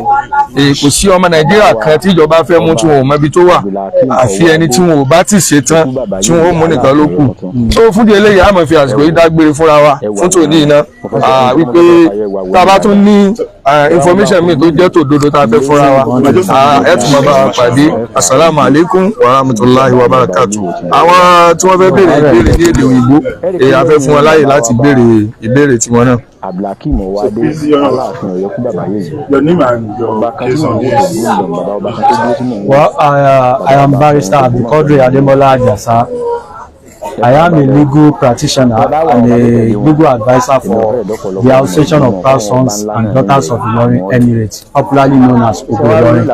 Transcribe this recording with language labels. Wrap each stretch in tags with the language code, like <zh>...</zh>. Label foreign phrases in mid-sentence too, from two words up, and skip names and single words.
<yo>Kò sí ọmọ Nàìjíríà kan tí ìjọba fẹ́ mú tí wọn ò mọ ibi tó wà àfi ẹni tí wọn ò bá ti ṣe tán tí wọn ó mú nìkan ló kù. Tó fún di eléyìí a máa fi àsìkò yìí dágbére fúnra wa fún tòní iná wípé tá a bá tún ní information mi tó jẹ́ tòdodo tá a fẹ́ fúnra wa ẹ tún máa bá wa pàdé.</yo> <ar>السلام عليكم ورحمة الله وبركاته.</ar> <yo>Àwọn tí wọ́n fẹ́ béèrè ìbéèrè ní èdè òyìnbó a fẹ́ fún wọn láyè láti béèrè ìbéèrè tiwọn náà. Abdulhakeem Owade Aláàfin Ọ̀yọ́ kú bàbá yìí.</yo> <en>Your name and your case on this. Well, I am Barrister Abdul Ademola Ajasa. I am a legal practitioner and a legal advisor for the Association of Proud Sons and Daughters of Ilorin Emirates, popularly known as Ilorin.</en>